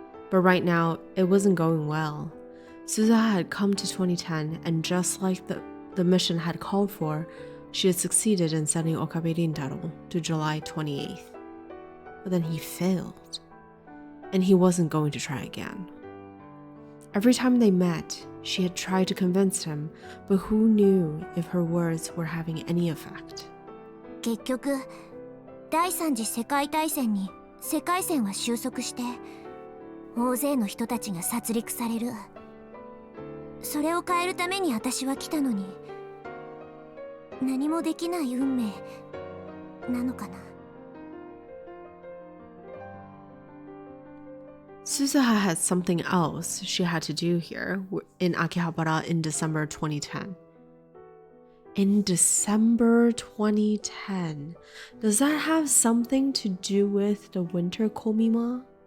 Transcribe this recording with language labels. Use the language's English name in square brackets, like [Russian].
[English] But right now, it wasn't going well. Suzuha had come to 2010, and just like the mission had called for, she had succeeded in sending Okabe Rintaro to July 28th. But then he failed, and he wasn't going to try again. Every time they met, she had tried to convince him, but who knew if her words were having any effect? [Japanese] 結局、第三次世界大戦に世界線は収束して、大勢の人たちが殺戮される。それを変えるために私は来たのに、何もできない運命なのかな。 [English] Suzuha had something else she had to do here in Akihabara in December 2010. In December 2010, does that have something to do with the winter komima?